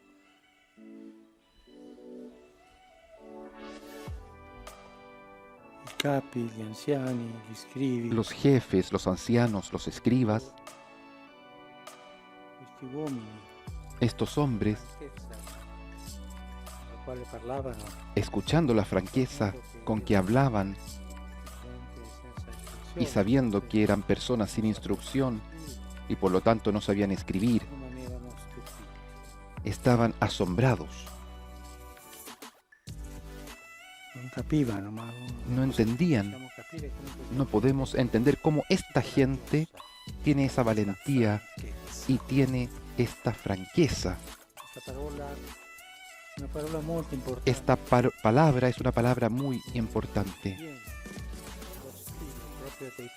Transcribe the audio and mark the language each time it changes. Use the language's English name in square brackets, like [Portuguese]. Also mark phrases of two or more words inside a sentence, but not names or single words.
[Italian] Il capi, gli anziani, gli scrivi, [Spanish] los jefes, los ancianos, los escribas, [Italian] questi uomini [Spanish] estos hombres, [Italian] al quale parlavano [Spanish] escuchando la franqueza con que hablaban y sabiendo que eran personas sin instrucción y por lo tanto no sabían escribir, [Italian] rimanevano stupiti. [Spanish] estaban asombrados, [Italian] Non capivano, ma [Spanish] no entendían. [Italian] possiamo capire come questa [Spanish] No podemos entender cómo esta gente tiene esa valentía y tiene esta franqueza. [Italian] parola, una parola molto importante. [Spanish] Esta palabra es una palabra muy importante [Italian] Viene lo stile proprio dei